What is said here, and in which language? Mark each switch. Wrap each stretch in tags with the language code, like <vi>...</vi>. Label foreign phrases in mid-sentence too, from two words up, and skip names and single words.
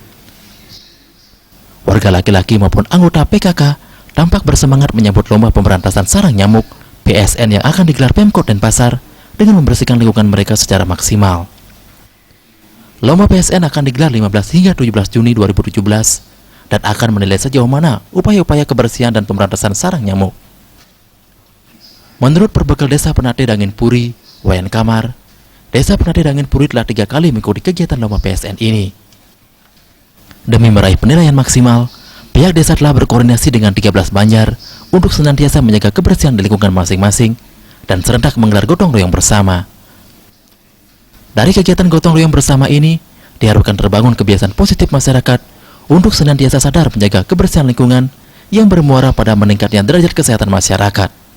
<id>Warga laki-laki maupun anggota PKK tampak bersemangat menyambut lomba pemberantasan sarang nyamuk PSN yang akan digelar Pemkot Denpasar dengan membersihkan lingkungan mereka secara maksimal. Lomba PSN akan digelar 15 hingga 17 Juni 2017 dan akan menilai sejauh mana upaya-upaya kebersihan dan pemberantasan sarang nyamuk. Menurut Perbekal Desa Penatih Dangin Puri, Wayan Kamar, Desa Penatih Dangin Puri telah 3 kali mengikuti kegiatan lomba PSN ini. Demi meraih penilaian maksimal, pihak desa telah berkoordinasi dengan 13 Banjar untuk senantiasa menjaga kebersihan di lingkungan masing-masing dan serentak menggelar gotong royong bersama. Dari kegiatan gotong royong bersama ini, diharapkan terbangun kebiasaan positif masyarakat untuk senantiasa sadar menjaga kebersihan lingkungan yang bermuara pada meningkatnya derajat kesehatan masyarakat.</id>